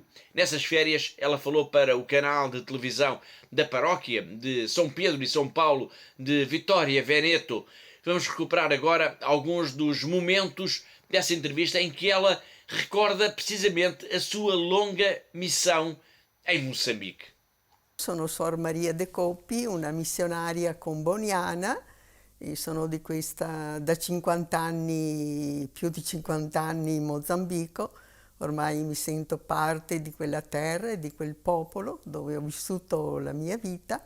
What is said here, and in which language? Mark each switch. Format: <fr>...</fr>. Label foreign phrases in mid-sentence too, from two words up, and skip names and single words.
<pt>Nessas férias, ela falou para o canal de televisão da paróquia de São Pedro e São Paulo de Vitória Veneto. Vamos recuperar agora alguns dos momentos dessa entrevista em que ela recorda precisamente a sua longa missão em Moçambique.</pt> <it>Sono Suor Maria de Coppi, una missionaria comboniana, e sono da 50 anni, più di 50 anni in Mozambico. Ormai mi sento parte di quella terra e di quel popolo dove ho vissuto la mia vita.</it>